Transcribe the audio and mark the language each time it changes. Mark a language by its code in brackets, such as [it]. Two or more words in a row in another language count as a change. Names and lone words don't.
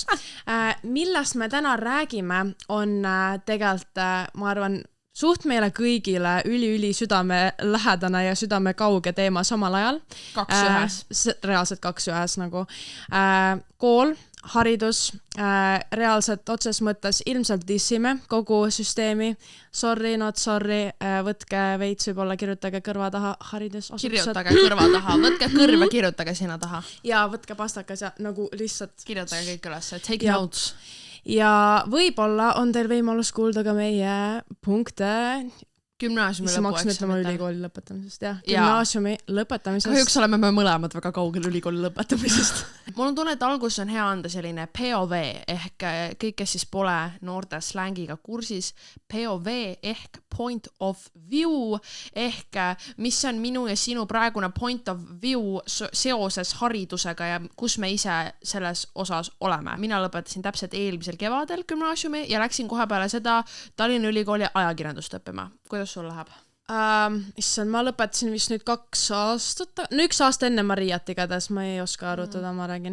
[et] Millest me täna räägime on tegelikult, ma arvan, suht meile kõigile üli südame lähedane ja südame kauge teema samal ajal. 2-1. Reaalselt 2-1 nagu. Kool, haridus, reaalselt otses mõttes ilmselt dissime kogu süsteemi. [en] Sorry, not sorry, [et] võtke veits võib-olla, kirjutage kõrva taha haridusasutused. Kirjutage kõrva taha, võtke kõrv ja kirjutage sinna taha. Ja võtke pastakas ja nagu lihtsalt... Kirjutage kõik üles, [en] take notes. [et] Ja võib-olla on teil võimalus kuulda ka meie punkte gümnaasiumi ülikooli lõpetamisest, jah. Gümnaasiumi lõpetamisest. Kahjuks oleme me mõlemad väga kaugel ülikooli lõpetamisest. Mul on tunne, et alguses on hea anda selline POV ehk kõik, kes siis pole noorte slängiga kursis, POV ehk [en] point of view [et] ehk mis on minu ja sinu praegune [en] point of view [et] seoses haridusega ja kus me ise selles osas oleme. Mina lõpetasin täpselt eelmisel kevadel gümnaasiumi ja läksin kohe peale seda Tallinna Ülikooli ajakirjandust õppima. Kuidas sul läheb? Issand, ma lõpetasin vist nüüd 2 aastat, no 1 aasta enne Mariat igatahes, ma ei oska arutada, ma räägin.